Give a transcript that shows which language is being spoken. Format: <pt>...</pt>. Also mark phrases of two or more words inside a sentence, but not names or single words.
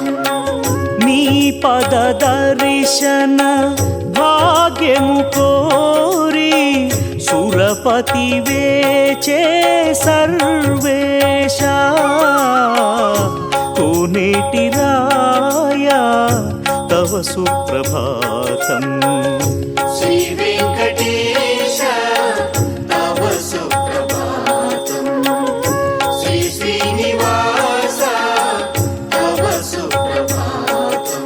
<te>నీ పద దర్శన భాగ్యము కోరి సురపతి వేచే సర్వేశ కోనేటి రాయ</te> <sa>తవ तव सुप्रभातम् श्री वेङ्कटेश तव सुप्रभातम् श्री श्रीनिवास तव सुप्रभातम्</sa>